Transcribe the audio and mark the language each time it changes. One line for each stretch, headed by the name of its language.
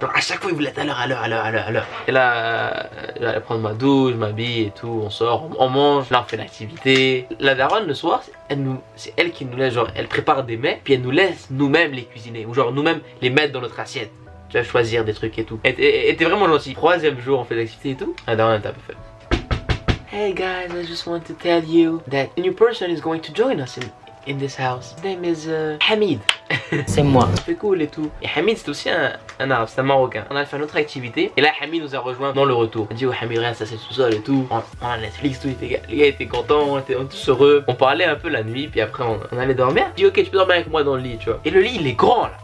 French: Genre, à chaque fois, il voulait être à l'heure. Et là, j'allais prendre ma douche, je m'habille et tout. On sort, on mange, là, on fait l'activité. La daronne, le soir, c'est elle qui nous laisse, genre, elle prépare des mets, puis elle nous laisse nous-mêmes les cuisiner. Ou genre, nous-mêmes les mettre dans notre assiette. Tu vas choisir des trucs et tout. Elle était vraiment gentille. 3e jour, on fait l'activité et tout. La daronne, elle t'a peu fait.
English: Hey guys, I just want to tell you that a new person is going to join us in this house. His name is Hamid.
French: C'est moi. C'est cool et tout. Et Hamid, c'est aussi un arabe, c'est un marocain. On a fait une autre activité. Et là, Hamid nous a rejoint dans le retour. On a dit, oh Hamid, regarde, ça c'est le sous-sol et tout. On a Netflix, tout. Les gars étaient contents, on était tous heureux. On parlait un peu la nuit, puis après on allait dormir. Je dis, ok, tu peux dormir avec moi dans le lit, tu vois. Et le lit, il est grand là.